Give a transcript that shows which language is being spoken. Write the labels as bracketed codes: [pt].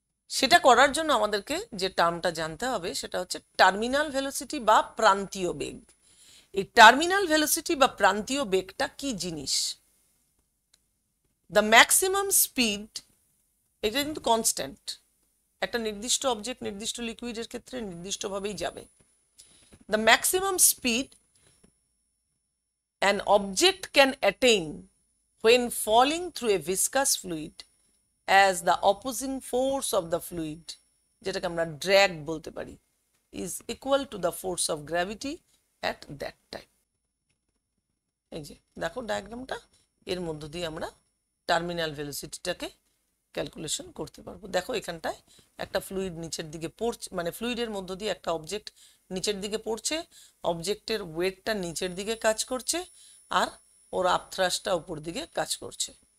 [bn] সেটা করার জন্য আমাদেরকে যে টার্মটা জানতে হবে সেটা হচ্ছে টার্মিনাল ভেলোসিটি বা প্রান্তীয় বেগ। এই টার্মিনাল ভেলোসিটি বা প্রান্তীয় বেগটা কি জিনিস? [en] the maximum speed, [bn] এটা কিন্তু কনস্ট্যান্ট, একটা নির্দিষ্ট অবজেক্ট নির্দিষ্ট লিকুইডের ক্ষেত্রে নির্দিষ্টভাবেই যাবে। [en] the maximum speed an object can attain when falling through a viscous fluid as the opposing force of the fluid, [bn] যেটাকে আমরা ড্র্যাগ বলতে পারি, [en] is equal to the force of gravity at that time. [bn] এই যে দেখো ডায়াগ্রামটা, এর মধ্য দিয়ে আমরা টার্মিনাল ভেলোসিটিটাকে ক্যালকুলেশন করতে পারবো। দেখো এখানটায় একটা ফ্লুইড নিচের দিকে পড়ছে, মানে ফ্লুইডের মধ্য দিয়ে একটা অবজেক্ট নিচের দিকে পড়ছে, অবজেক্টের ওয়েটটা নিচের দিকে কাজ করছে আর ওর আপথ্রাসটা উপর দিকে কাজ করছে।